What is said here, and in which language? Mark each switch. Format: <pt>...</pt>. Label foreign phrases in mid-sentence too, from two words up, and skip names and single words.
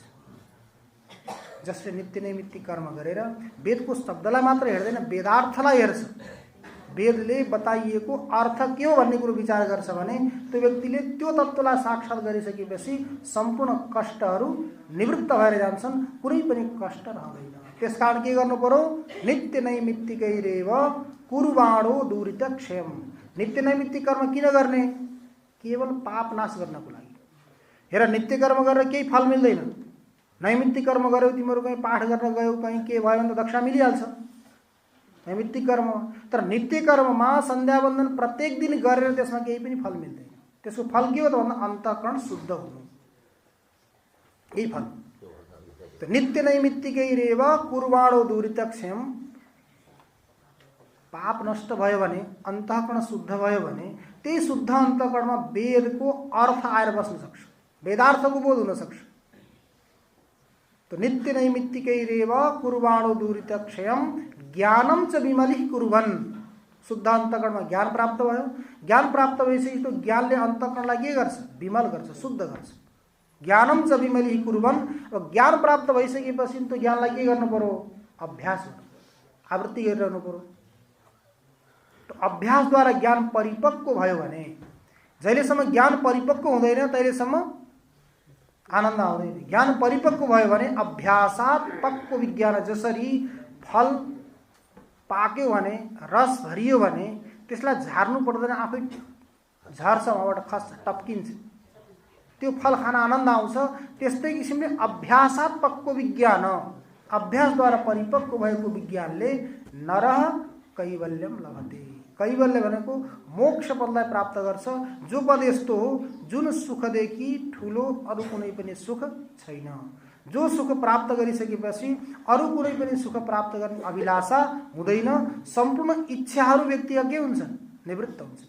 <ne>जसले नित्य नैमित्तिक कर्म गरेर वेदको शब्दलाई मात्र हेर्दैन, वेदार्थलाई हेर्छ, वेदले बताइएको अर्थ के हो भन्ने कुरो विचार गर्छ भने त्यो व्यक्तिले त्यो तत्त्वलाई साक्षात गरिसकेपछि सम्पूर्ण कष्टहरू निवृत्त भएर जान्छन्, कुनै पनि कष्ट रहँदैन। त्यसकारण के गर्नु पर्यो,</ne> <sa>नित्य नैमित्तिकैरेव कुर्वाणो दुरित क्षयम।</sa> <ne>नित्य नैमित्तिक कर्म किन गर्ने, केवल पाप नाश गर्नको लागि। हेर नित्य कर्म गरेर केही फल मिल्दैन, नैमित्तिक कर्म गर्यौ, तिमीहरू कहीँ पाठ गर्न गयौ, कहीँ के भयो भने त दक्षा मिलिहाल्छ नैमित्तिक कर्म। तर नित्य कर्ममा सन्ध्या वन्दन प्रत्येक दिन गरेर त्यसमा केही पनि फल मिल्दैन। त्यसको फल के हो त भन्दा अन्तःकरण शुद्ध हुनु, यही फल।</ne> <sa>त नित्य नैमित्तिकैरेव कुर्वाणो दुरित क्षयम।</sa> <ne>पाप नष्ट भयो भने, अन्तःकरण शुद्ध भयो भने त्यही शुद्ध अन्तःकरणमा वेदको अर्थ आएर बस्न सक्छ, वेदार्थको बोध हुन सक्छ।</ne> <sa>तो नित्य नैमित्तिकैरेव कुर्वाणो दुरित क्षयम ज्ञानम च विमलिः कुर्वन्।</sa> <ne>शुद्ध अन्तःकरणमा ज्ञान प्राप्त भयो, ज्ञान प्राप्त भएपछि त्यो ज्ञानले अन्तःकरणलाई के गर्छ, विमल गर्छ, शुद्ध गर्छ।</ne> <sa>ज्ञानम च विमलिः कुर्वन्।</sa> <ne>र ज्ञान प्राप्त भइसकेपछि त्यो ज्ञानलाई के गर्नु पर्यो, अभ्यास गर्नु, आवृत्ति गरिरहनु पर्यो। तो अभ्यासद्वारा ज्ञान परिपक्व भयो भने, जहिलेसम्म ज्ञान परिपक्व हुँदैन तहिलेसम्म आनन्द आउँदैन। ज्ञान परिपक्व भयो भने</ne> <sa>अभ्यासात् पक्व विज्ञान,</sa> <ne>जसरी फल पाक्यो भने, रस भरियो भने त्यसलाई झार्नु पर्दैन, आफै झर्छ, उहाँबाट खस्छ, टप्किन्छ, त्यो फल खान आनन्द आउँछ। त्यस्तै किसिमले</ne> <sa>अभ्यासात् पक्व विज्ञान,</sa> <ne>अभ्यासद्वारा परिपक्व भएको विज्ञानले</ne> <sa>नरः कैवल्यम लभते।</sa> <ne>कैवल्य भनेको मोक्ष पदलाई प्राप्त गर्छ, जो पद यस्तो हो जुन सुखदेखि ठुलो अरू कुनै पनि सुख छैन। जो सुख प्राप्त गरिसकेपछि अरू कुनै पनि सुख प्राप्त गर्ने अभिलाषा हुँदैन, सम्पूर्ण इच्छाहरू व्यक्तिका के हुन्छन्, निवृत्त हुन्छ।</ne>